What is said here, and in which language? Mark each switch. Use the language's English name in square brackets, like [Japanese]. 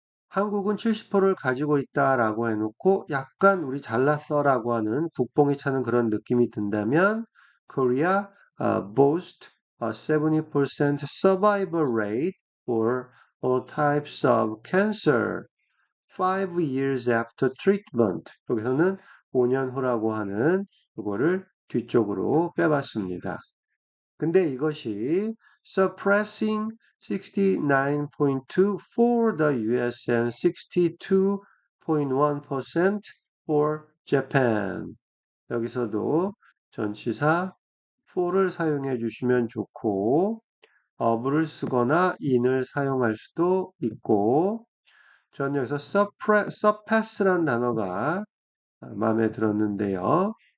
[Korean] 한국은 70%를 가지고 있다라고 해놓고 약간 우리 잘났어라고 하는 국뽕이 차는 그런 느낌이 든다면 [English] Korea boasts a 70% survival rate for all types of cancer 5 years after treatment. [Korean] 여기서는 5년 후라고 하는 이거를 뒤쪽으로 빼봤습니다. 근데 이것이 [English] suppressing 69.2 for the US and 62.1% for Japan. [Korean] 여기서도 전치사 for를 사용해 주시면 좋고 of를 쓰거나 in을 사용할 수도 있고 저는 여기서 surpass란 단어가 마음에 들었는데요.